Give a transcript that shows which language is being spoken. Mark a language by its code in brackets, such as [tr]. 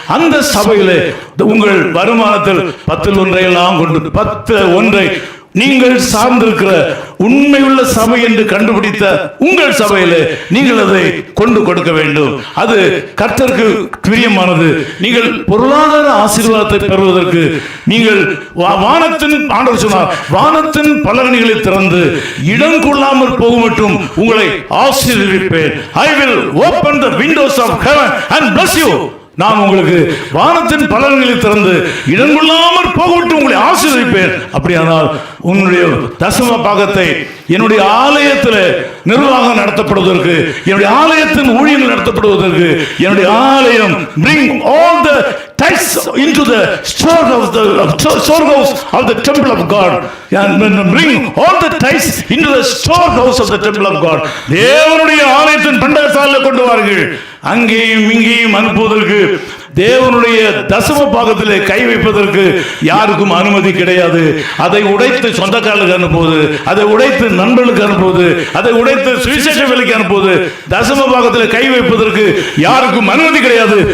[ta] அந்த சபையிலே உங்கள் வருமானத்தில் 10 ஒன்றையெல்லாம் கொண்டு 10 ஒன்றை நீங்கள் சார்ந்திருக்கிற உண்மையுள்ள சபை என்று கண்டுபிடித்த உங்கள் சபையிலே நீங்கள் அதை கொண்டு கொடுக்க வேண்டும். அது கர்த்தருக்கு பிரியமானது. நீங்கள் பொருளாதார ஆசீர்வாதத்தை பெறுவதற்கு நீங்கள் வானத்தின், ஆண்டவர் சொன்னார், வானத்தின் பலகணிகளை திறந்து இடம் கொள்ளாமல் போக மட்டும் உங்களை ஆசீர்வதிப்பேன். [en] I will open the windows of heaven and bless you. [ta] நான் உங்களுக்கு வானத்தின் பலன்களை திறந்து இடங்கொள்ளாமல் போகவிட்டு உங்களை ஆசீர்வதிப்பேன். அப்படியானால் உன்னுடைய தசம பாகத்தை என்னுடைய ஆலயத்தில் நிர்வாகம் நடத்தப்படுவதற்கு, என்னுடைய ஆலயத்தின் ஊழியங்கள் நடத்தப்படுவதற்கு, என்னுடைய ஆலயம் [en] bring all the tithes into the storehouse of the temple of God, and bring all the tithes into the storehouse of the temple of God. [ta] தேவனுடைய ஆலயத்தின் பண்டகசாலையில் கொண்டு வாருங்கள். அங்கேயும் இங்கேயும் அனுப்புவதற்கு, தேவனுடைய தசம பாகத்திலே கை வைப்பதற்கு யாருக்கும் அனுமதி கிடையாது. அதை உடைத்து சொந்தக்காரர்களுக்கு அனுப்புவது, அதை உடைத்து நண்பர்களுக்கு அனுப்புவது, அதை உடைத்து சுவிசேஷ வேலைக்கு அனுப்புவது, தசம பாகத்திலே கை வைப்பதற்கு யாருக்கும் அனுமதி கிடையாது.